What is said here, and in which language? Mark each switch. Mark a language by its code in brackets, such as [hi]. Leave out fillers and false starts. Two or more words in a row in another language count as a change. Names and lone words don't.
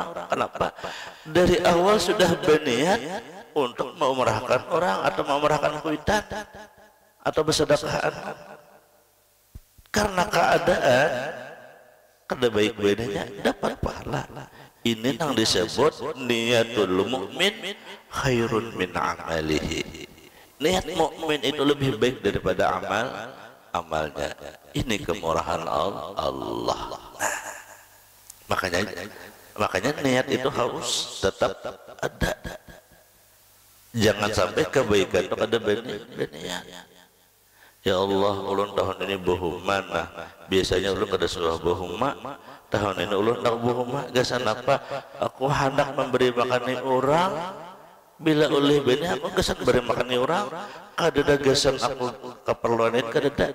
[id] Kenapa? Dari awal sudah berniat untuk mengumrahkan orang atau mengumrahkan kuitan atau bersedekah. Karena keadaan kada baik bedanya dapat pahala. Ini yang disebut [ar] نية المؤمن خير من عمله. [id] Niat mukmin itu lebih baik daripada amalnya. Ini kemurahan Allah. Makanya niat itu harus tetap ada. Jangan sampai kebaikan itu ada beniat. [ar] Ya Allah, [bjn] ulun tahun ini bohuma. Nah, biasanya ulun kada suah bohuma. Tahun ini ulun tak bohuma. Gasan apa? Aku hendak memberi makan orang. Bila oleh beni aku gasan beri makan orang. Kada gasan aku keperluan itu kada.